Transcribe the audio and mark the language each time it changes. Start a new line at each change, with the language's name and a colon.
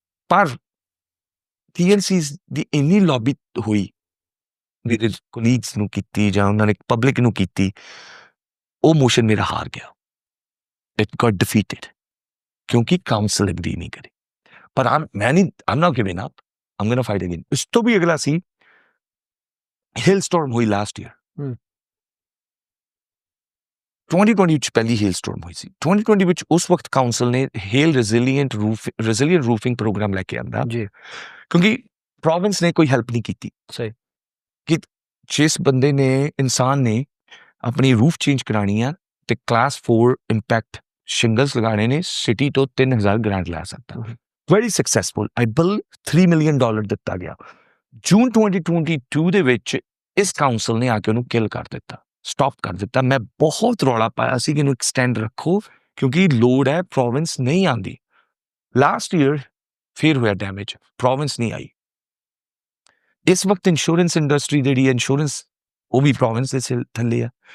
Punjabi: ਪਰ TNC ਦੀ ਇੰਨੀ lobby ਹੋਈ, ਮੇਰੇ ਕੋਲੀਗਸ ਨੂੰ ਕੀਤੀ ਜਾਂ ਉਹਨਾਂ ਨੇ ਪਬਲਿਕ ਨੂੰ ਕੀਤੀ, ਉਹ ਮੋਸ਼ਨ ਮੇਰਾ ਹਾਰ ਗਿਆ,
English: it got defeated,
Punjabi: ਕਿਉਂਕਿ ਕਾਉਂਸਲ ਐਗਰੀ ਨਹੀਂ ਕਰੀ।
English: ਪਰ I'm not giving up, I'm gonna fight again।
Punjabi: ਇਸ ਤੋਂ ਵੀ ਅਗਲਾ ਸੀ ਹੇਲ ਸਟੋਰਮ ਹੋਈ ਲਾਸਟ ਈਅਰ, 2020 ਵਿੱਚ ਪਹਿਲੀ ਹੇਲ ਸਟੋਰਮ ਹੋਈ ਸੀ। 2020 ਵਿੱਚ ਉਸ ਵਕਤ ਕਾਉਂਸਲ ਨੇ ਹੇਲ ਰੈਜ਼ੀਲੀਐਂਟ ਰੂਫਿੰਗ ਪ੍ਰੋਗਰਾਮ ਲੈ ਕੇ ਆਂਦਾ, ਕਿਉਂਕਿ ਪ੍ਰੋਵਿੰਸ ਨੇ ਕੋਈ ਹੈਲਪ ਨਹੀਂ ਕੀਤੀ। ਸਹੀ ਕਿ ਜਿਸ ਬੰਦੇ ਨੇ, ਇਨਸਾਨ ਨੇ ਆਪਣੀ ਰੂਫ ਚੇਂਜ ਕਰਾਉਣੀ ਆ ਤੇ ਕਲਾਸ 4 ਇੰਪੈਕਟ ਸ਼ਿੰਗਲਸ ਲਗਾਉਣੇ ਨੇ, ਸਿਟੀ ਤੋਂ 3,000 ਗ੍ਰਾਂਟ ਲੈ ਸਕਦਾ।
English: Very successful. I believe $3 million
Punjabi: ਦਿੱਤਾ ਗਿਆ। ਜੂਨ 2022 ਦੇ ਵਿੱਚ ਇਸ ਕਾਉਂਸਲ ਨੇ ਆ ਕੇ ਉਹਨੂੰ ਕਿਲ ਕਰ ਦਿੱਤਾ, ਸਟਾਪ ਕਰ ਦਿੱਤਾ। ਮੈਂ ਬਹੁਤ ਰੌਲਾ ਪਾਇਆ ਸੀ ਕਿ ਇਹਨੂੰ ਐਕਸਟੈਂਡ ਰੱਖੋ, ਕਿਉਂਕਿ ਲੋੜ ਹੈ, ਪ੍ਰੋਵਿੰਸ ਨਹੀਂ ਆਉਂਦੀ। ਲਾਸਟ ਈਅਰ ਫਿਰ ਹੋਇਆ ਡੈਮੇਜ, ਪ੍ਰੋਵਿੰਸ ਨਹੀਂ ਆਈ। ਇਸ ਵਕਤ ਇੰਸ਼ੋਰੈਂਸ ਇੰਡਸਟਰੀ ਜਿਹੜੀ ਹੈ, ਇੰਸ਼ੋਰੈਂਸ ਉਹ ਵੀ ਪ੍ਰੋਵਿੰਸ ਦੇ ਥੱਲੇ ਆ।